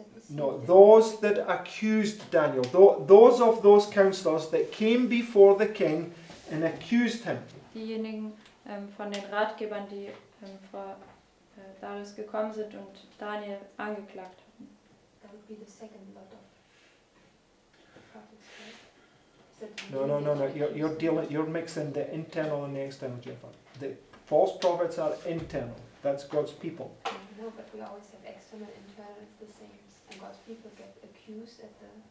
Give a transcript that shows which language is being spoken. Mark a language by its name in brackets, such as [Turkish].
[English] No, those that accused Daniel. Those of those counselors that came before the king and accused him. [German] Diejenigen von den Ratgebern, die vor Darius gekommen sind und Daniel angeklagt hatten. [English] That would be the second lot of prophets, right? Is that No. You're mixing the internal and the external, Jennifer. The false prophets are internal. That's God's people. No, but we always have external and internal, it's the same. And God's people get accused at the